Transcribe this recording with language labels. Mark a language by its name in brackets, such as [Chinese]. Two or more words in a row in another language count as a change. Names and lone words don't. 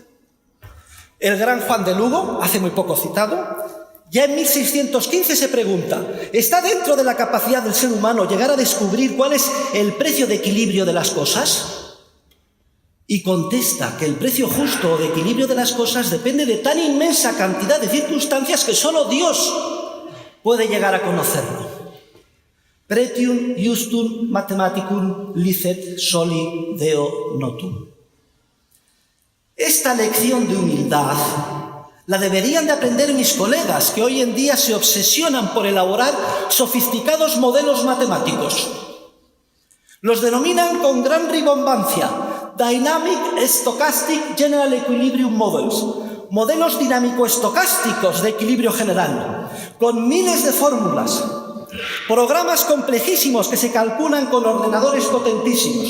[Spanish] El gran Juan de Lugo, hace muy poco citado, ya en 1615 se pregunta: ¿está dentro de la capacidad del ser humano llegar a descubrir cuál es el precio de equilibrio de las cosas? Y contesta que el precio justo o de equilibrio de las cosas depende de tan inmensa cantidad de circunstancias que solo Dios puede llegar a conocerlo. [Latin] Pretium justum mathematicum licet soli Deo notum. [Spanish] Esta lección de humildad la deberían de aprender mis colegas, que hoy en día se obsesionan por elaborar sofisticados modelos matemáticos. Los denominan con gran rimbombancia [English] Dynamic Stochastic General Equilibrium Models, [Spanish] modelos dinámico-estocásticos de equilibrio general, con miles de fórmulas, programas complejísimos que se calculan con ordenadores potentísimos.